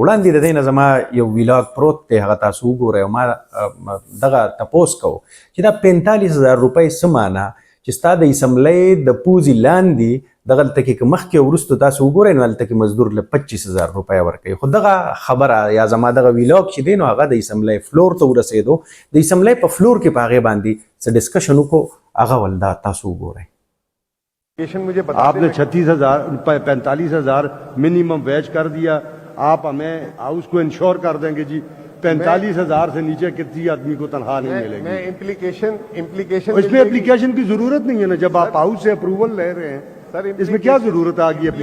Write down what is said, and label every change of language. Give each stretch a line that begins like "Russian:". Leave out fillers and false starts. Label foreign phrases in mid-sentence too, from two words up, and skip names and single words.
Pashto: وړاندې د دې نه زما یو ویلاګ پروت دی، هغه تاسو وګورئ او ما دغه تپوس کوو چې دا 45,000 روپۍ څه معنا چې ستا د اسمبلۍ د پوزې لاندې دغلته کې که مخکې او وروسته تاسو وګورئ نو هلته کې مزدور له 25,000 روپۍ ورکوي. خو دغه خبره یا زما دغه ویلاګ چې دی نو هغه د اسمبلۍ فلور ته ورسېدو. د اسمبلۍ په فلور کې په هغې باندې څه ډسکشن وکړو، هغه ول دا تاسو وګورئ.
Urdu: آپ نے 45,000
English: minimum wage
Urdu: کر دیا، آپ ہمیں ہاؤس کو انشور کر دیں گے جی 45,000 سے نیچے کسی آدمی کو تنخواہ نہیں ملے گی. اس میں اپلیکیشن کی ضرورت نہیں ہے نا، جب آپ ہاؤس سے اپروول لے رہے ہیں اس میں کیا ضرورت آ گئی.